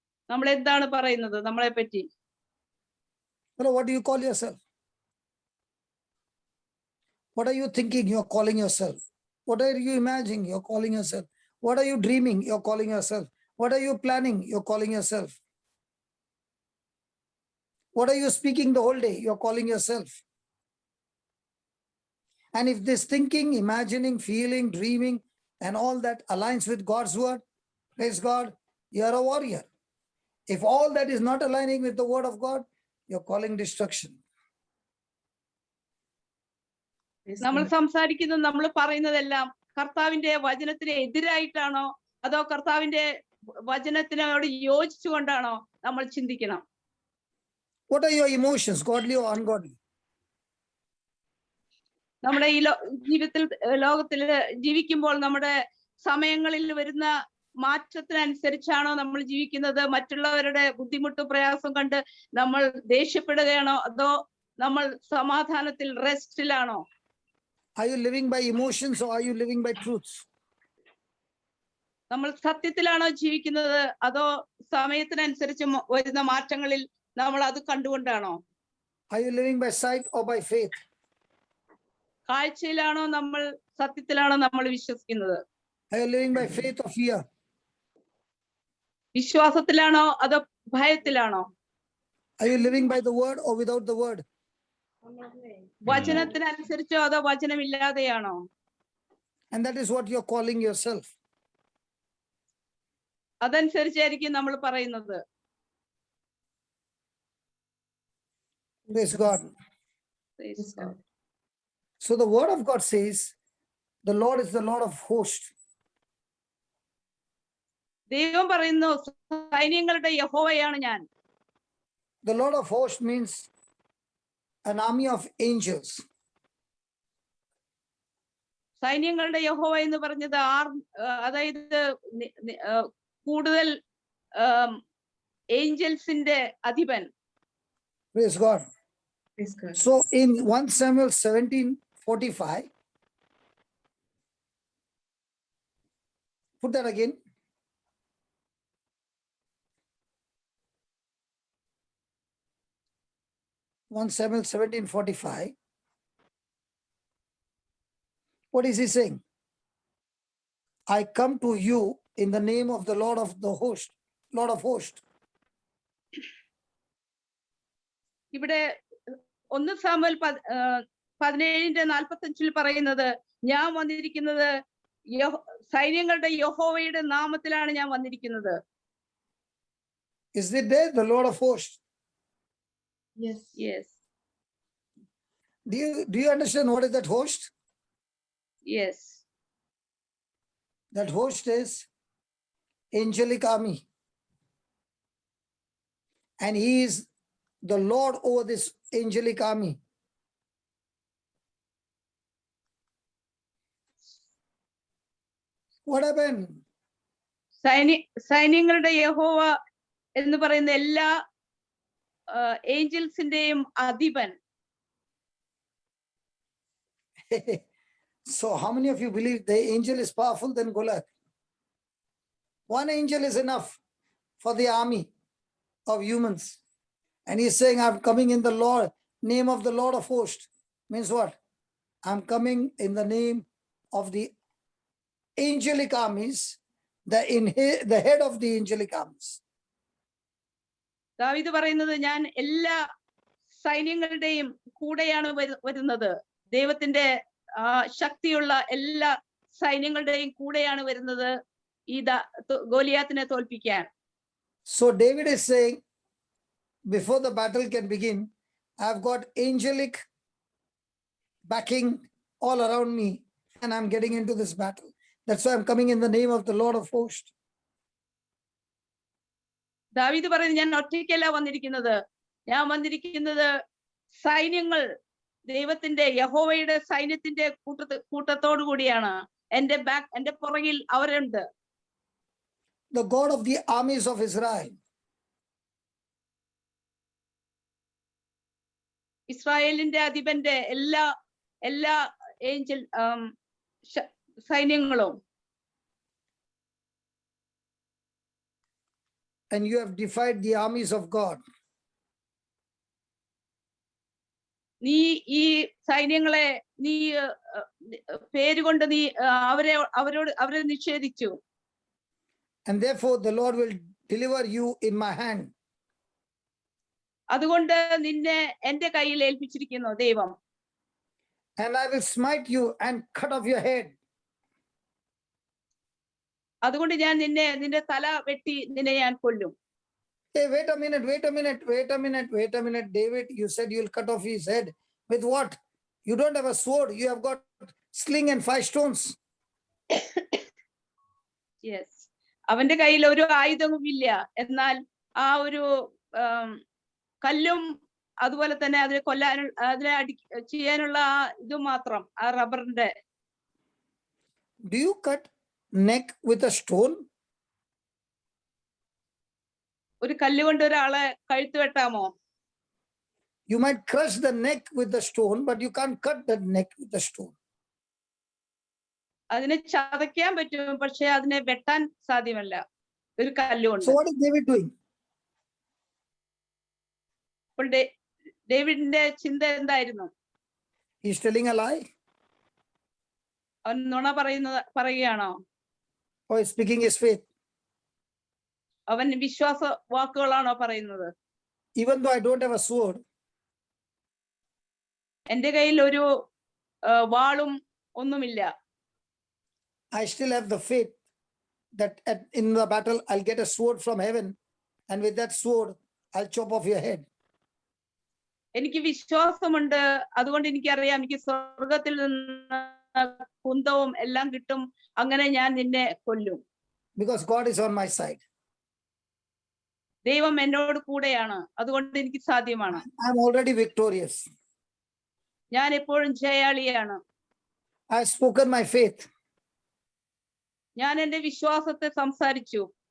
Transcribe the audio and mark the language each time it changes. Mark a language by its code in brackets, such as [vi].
[ml] നമ്മൾ എന്താണ് പറയുന്നത് നമ്മളെ പറ്റി? [en] What do you call yourself? What are you thinking you're calling yourself? What are you imagining you're calling yourself? What are you dreaming you're calling yourself? What are you planning you're calling yourself? What are you speaking the whole day you're calling yourself? And if this thinking, imagining, feeling, dreaming and all that aligns with God's word, praise God, you're a warrior. If all that is not aligning with the word of God, you're calling destruction. [ml] നമ്മൾ സംസാരിക്കുന്നത് നമ്മൾ പറയുന്നതെല്ലാം കർത്താവിന്റെ വചനത്തിന് എതിരായിട്ടാണോ അതോ കർത്താവിന്റെ വചനത്തിനോട് യോജിച്ചുകൊണ്ടാണോ നമ്മൾ ചിന്തിക്കണം? [en] What are your emotions, godly or ungodly? [ml] നമ്മുടെ ഈ ലോകത്തിൽ ജീവിക്കുമ്പോൾ നമ്മുടെ സമയങ്ങളിൽ വരുന്ന മാറ്റത്തിനനുസരിച്ചാണോ നമ്മൾ ജീവിക്കുന്നത്? മറ്റുള്ളവരുടെ ബുദ്ധിമുട്ടും പ്രയാസം കണ്ട് നമ്മൾ ദേഷ്യപ്പെടുകയാണോ അതോ നമ്മൾ സമാധാനത്തിൽ റെസ്റ്റിലാണോ? [en] Are you living by emotions or are you living by truths? [ml] നമ്മൾ സത്യത്തിലാണോ ജീവിക്കുന്നത് അതോ സമയത്തിനനുസരിച്ച് വരുന്ന മാറ്റങ്ങളിൽ നമ്മൾ അത് കണ്ടുകൊണ്ടാണോ? [en] Are you living by sight or by faith? [ml] കാഴ്ചയിലാണോ നമ്മൾ സത്യത്തിലാണോ നമ്മൾ വിശ്വസിക്കുന്നത്? [en] Are you living by faith or fear? [ml] വിശ്വാസത്തിലാണോ അതോ ഭയത്തിലാണോ? [en] Are you living by the word or without the word? [ml] വചനത്തിനനുസരിച്ചോ അതോ വചനമില്ലാതെയാണോ? [en] And that is what you're calling yourself. [ml] അതനുസരിച്ചായിരിക്കും നമ്മൾ പറയുന്നത്. [en] Praise God. Praise God. So the word of God says, the Lord is the Lord of hosts. [ml] ദൈവം പറയുന്നു സൈന്യങ്ങളുടെ യഹോവയാണ് ഞാൻ. [en] The Lord of hosts means an army of angels. [ml] സൈന്യങ്ങളുടെ യഹോവ എന്ന് പറഞ്ഞത് അതായത് കൂടുതൽ ഏഞ്ചൽസിന്റെ അധിപൻ. [en] Praise God. Praise God. So in 1 Samuel 17:45, put that again. One Samuel 17:45. What is he saying? I come to you in the name of the Lord of the host, Lord of hosts. [ml] ഇവിടെ 1 Samuel 17:45 പറയുന്നത് ഞാൻ വന്നിരിക്കുന്നത് സൈന്യങ്ങളുടെ യഹോവയുടെ നാമത്തിലാണ് ഞാൻ വന്നിരിക്കുന്നത്. [en] Is it there, the Lord of hosts? Yes. Yes. Do you understand what is that host? Yes. That host is angelic army. And he is the Lord over this angelic army. What happened? [ml] സൈന്യങ്ങളുടെ യഹോവ എന്ന് പറയുന്ന എല്ലാ ഏഞ്ചൽസിന്റെയും അധിപൻ. [en] So how many of you believe the angel is powerful than Goliath? One angel is enough for the army of humans. And he's saying, I'm coming in the Lord, name of the Lord of hosts. Means what? I'm coming in the name of the angelic armies, the head of the angelic armies. [ml] ദാവീദ് പറയുന്നത്, ഞാൻ എല്ലാ സൈന്യങ്ങളുടെയും കൂടെയാണ് വരുന്നത്. ദൈവത്തിന്റെ ശക്തിയുള്ള എല്ലാ സൈന്യങ്ങളുടെയും കൂടെയാണ് വരുന്നത് ഈ ഗോലിയാത്തിനെ തോൽപ്പിക്കാൻ. [en] So David is saying, before the battle can begin, I've got angelic backing all around me, and I'm getting into this battle. That's why I'm coming in the name of the Lord of hosts. [ml] ദാവീദ് പറയുന്നത്, ഞാൻ ഒറ്റയ്ക്കല്ല വന്നിരിക്കുന്നത്, ഞാൻ വന്നിരിക്കുന്നത് സൈന്യങ്ങൾ, ദൈവത്തിന്റെ യഹോവയുടെ സൈന്യത്തിന്റെ കൂട്ടത്തോടു കൂടിയാണ്. എന്റെ പുറകിൽ അവരുണ്ട്. [en] The God of the armies of Israel. [ml] ഇസ്രായേലിന്റെ അധിപന്റെ എല്ലാ Angel സൈന്യങ്ങളും. [en] And you have defied the armies of God. [ml] നീ ഈ സൈന്യങ്ങളെ നീ പേരുകൊണ്ട് നീ അവരെ നിഷേധിച്ചു. [en] And therefore the Lord will deliver you in my hand. [ml] അതുകൊണ്ട് നിന്നെ എന്റെ കയ്യിൽ ഏൽപ്പിച്ചിരിക്കുന്നു ദൈവം. [en] And I will smite you and cut off your head. [ml] അതുകൊണ്ട് ഞാൻ നിന്റെ തല വെട്ടി നിന്നെ ഞാൻ കൊല്ലും. [en] Hey, wait a minute. David, you said you'll cut off his head. With what? You don't have a sword. You have got sling and 5 stones. [ml] Yes. അവന്റെ കയ്യിൽ ഒരു ആയുധവും ഇല്ല. എന്നാൽ ആ ഒരു കല്ലും അതുപോലെ തന്നെ അതിനെ അതിനെ ചെയ്യാനുള്ള ആ ഇത് മാത്രം, ആ റബ്ബറിന്റെ. [en] Do you cut neck with a stone? [ml] ഒരു കല്ലുകൊണ്ട് ഒരാളെ കഴുത്ത് വെട്ടാമോ? [en] You might crush the neck with the stone, but you can't cut the neck with the stone. [ml] അതിനെ ചതയ്ക്കാൻ പറ്റും, പക്ഷെ അതിനെ വെട്ടാൻ സാധ്യമല്ല ഒരു കല്ലുകൊണ്ട്. [en] So what is David doing? [ml] അപ്പോൾ ഡേവിഡിന്റെ ചിന്ത എന്തായിരുന്നു? [en] He's telling a lie? [ml] അവൻ നുണ പറയുകയാണോ? [en] Or he's speaking his faith? [ml] അവൻ വിശ്വാസ വാക്കുകളാണോ പറയുന്നത്? [en] Even though I don't have a sword, [ml] എന്റെ കയ്യിൽ ഒരു വാളും ഒന്നുമില്ല, [en] I still have the faith that in the battle I'll get a sword from heaven, and with that sword I'll chop off your head. [ml] എനിക്ക് വിശ്വാസമുണ്ട്. അതുകൊണ്ട് എനിക്കറിയാം എനിക്ക് സ്വർഗത്തിൽ നിന്ന് കുന്തവും എല്ലാം കിട്ടും. അങ്ങനെ ഞാൻ നിന്നെ കൊല്ലും. [en] Because God is on my side. [ml] ദൈവം എന്നോട് കൂടെയാണ്. അതുകൊണ്ട് എനിക്ക് സാധ്യമാണ്. [en] I'm already victorious. [ml] ഞാൻ എപ്പോഴും ജയാളിയാണ്. [en] I've spoken my faith. [ml] ഞാൻ എന്റെ വിശ്വാസത്തെ സംസാരിച്ചു.